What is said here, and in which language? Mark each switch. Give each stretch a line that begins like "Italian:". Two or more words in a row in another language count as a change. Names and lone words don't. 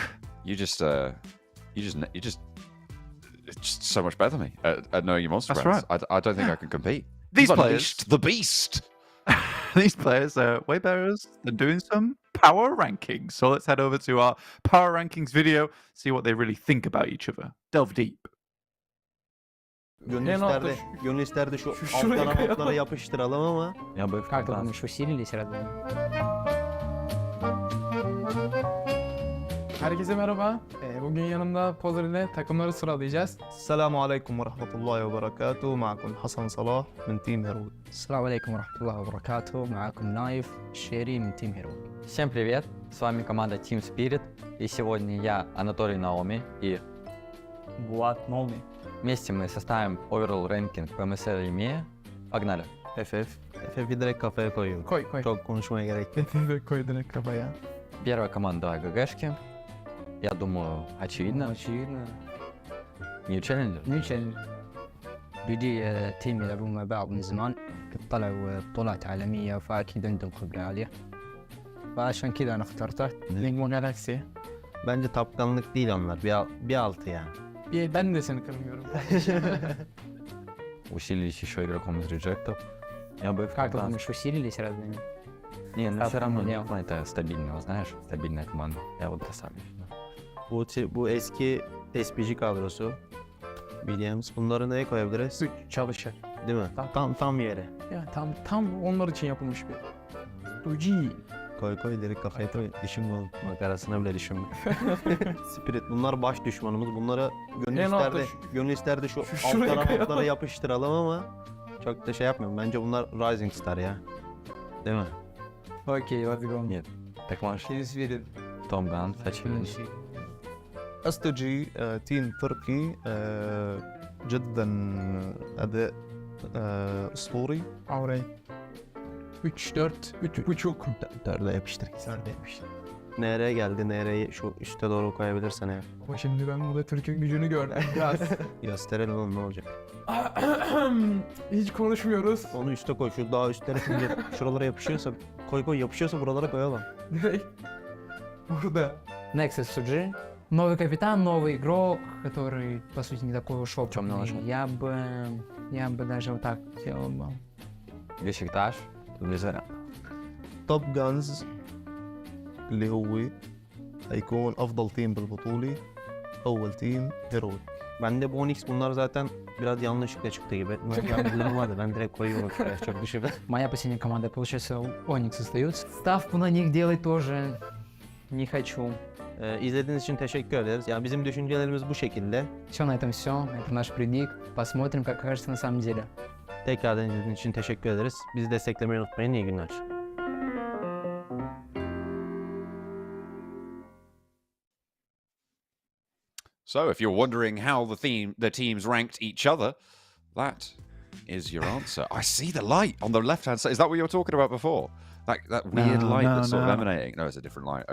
English: You're just it's just so much better than me at knowing your monster brands. Right. I don't think I can compete. These players, the beast. These players are way better than doing some power rankings. So let's head over to our power rankings video, see what they really think about each other. Delve deep.
Turkish: Gönül isterdi şu altlara yapıştıralım ama.
Russian: Я бы как-то там еще усилились разве?
Turkish: Herkese merhaba. Bugün yanımda Pozer ile takımları sıralayacağız.
Arabic: السلام عليكم ورحمة الله وبركاته. معكم Hasan Salah من Team Hero. السلام عليكم ورحمة الله وبركاته. معكم نايف الشيري من Team Hero.
Russian: Всем привет, с вами команда Team Spirit, и сегодня я, Анатолий Наоми и Влад Новый. Вместе мы составим
English: overall ranking
Russian: PMSL EMEA. Pogнали.
Turkish: FF'i direkt kafaya koyuyorum. Koy. Çok konuşmaya gerek yok. Koy direkt kafaya.
Russian: Первая команда ГГшки. Я думаю, очевидно. Очевидно.
Arabic: نيو تشالنجر. نيو تشالنج. بدي تيم يلعبون مع بعض من زمان، قد طلعوا بطولات عالمية فأكيد عندهم خبرة عالية، فعشان كذا أنا اخترته.
Turkish: Nigma Galaxy. Bence tapkanlık değil onlar. Bir altı yani. Ben de seni kırmıyorum.
Russian: Усилились еще игроком из реджектов. Я бы Как ты думаешь, усилились разве? Не, ну все равно Нет. Нигма это стабильно, знаешь, стабильная команда. Я вот достаточно.
Turkish: Bu eski SPG kadrosu. Williams. Bunları neye koyabiliriz? Çalışır. Değil mi? Tam yere. Ya tam onlar için yapılmış bir. Uci. Koy direkt kafaya koy. Düşünme oğlum. Bak arasına bile düşünme. Spirit bunlar baş düşmanımız. Bunları gönül isterdi şu şuraya altlara yapıştıralım ama çok da şey yapmıyorum. Bence bunlar Rising Star ya. Değil mi?
English: Окей, let's go.
Russian: Нет, так можешь Через верит.
Turkish: Tom Gun seçelim.
Arabic: استرجي تيم تركي جدا أداء أسطوري.
Turkish: Avray. 3-4, 3.5. Dörde yapıştır. Nereye geldi? Nereye şu üste doğru koyabilirsen eğer. Ama şimdi ben burada Türk'ün gücünü gördüm biraz. Gösterelim oğlum ne olacak. Hiç konuşmuyoruz. Onu üste koy. Şu daha üstlere şimdi şuralara yapışıyorsa koy yapışıyorsa buralara koyalım. Direkt. Burada. Nexus SG.
Russian: Новый капитан, новый игрок, который, по сути, не такой уж опытный. Я бы даже вот так сделал бы.
Turkish: Beşiktaş, VINCERE.
Arabic: توب جانز اللي هو هيكون افضل تيم بالبطولة. اول تيم هيرويك.
Turkish: Bende bu Onyx bunlar zaten biraz yanlışlıkla çıktı gibi. Ben direkt koyuyorum şuraya çok düşünme.
Russian: Моя последняя команда, получается, Onyx остается. Ставку на них делать тоже не хочу.
Turkish: İzlediğiniz için teşekkür ederiz. Yani bizim düşüncelerimiz bu şekilde.
Russian: Все, на этом все. Это наш предик. Посмотрим, как окажется на самом деле.
Turkish: Tekrardan izlediğiniz için teşekkür ederiz. Bizi desteklemeyi unutmayın. İyi günler.
English: So, if you're wondering how the teams ranked each other, that is your answer. I see the light on the left-hand side. Is that what you were talking about before? That weird light that's sort of emanating. No, it's a different light.